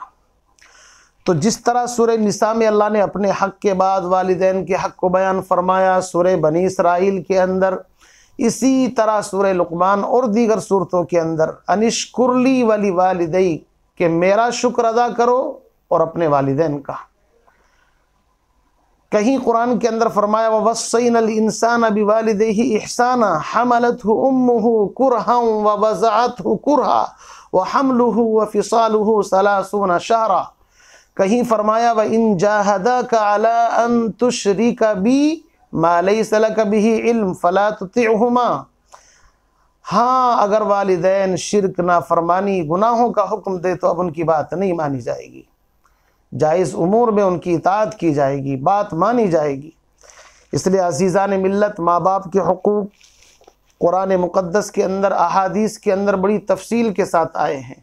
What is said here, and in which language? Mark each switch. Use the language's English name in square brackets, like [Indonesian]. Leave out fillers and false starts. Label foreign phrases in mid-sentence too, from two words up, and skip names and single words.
[Hindi] तो जिस तरह सूरह निसा में अल्लाह ने अपने हक़ के बाद वालिदैन के हक़ को बयान फरमाया सूरह बनी इसराइल के अंदर, इसी तरह सूरह लुक़मान और दीगर सूरतों के अंदर [Arabic] أن اشكر لي ولوالديك, [Hindi] कि मेरा शुक्र अदा करो और अपने वालिदैन का। कहीं कुरान के अंदर फरमाया [Arabic] ووصينا الإنسان بوالديه إحسانا حملته أمه كرها ووضعته كرها وحمله وفصاله ثلاثون شهرا. [Hindi] कहीं फरमाया [Arabic] وإن جاهداك على أن تشرك بي ما ليس لك به علم فلا تطعهما. [Hindi] हाँ, अगर वालिदैन शिरक ना फरमानी गुनाहों का हुक्म दे तो अब उनकी बात नहीं मानी जाएगी। जायज़ उमूर में उनकी इताअत की जाएगी, बात मानी जाएगी। इसलिए अज़ीज़ान मिल्लत, माँ बाप के हुकूक कुरान मुक़द्दस के अंदर, अहादीस के अंदर बड़ी तफसील के साथ आए हैं।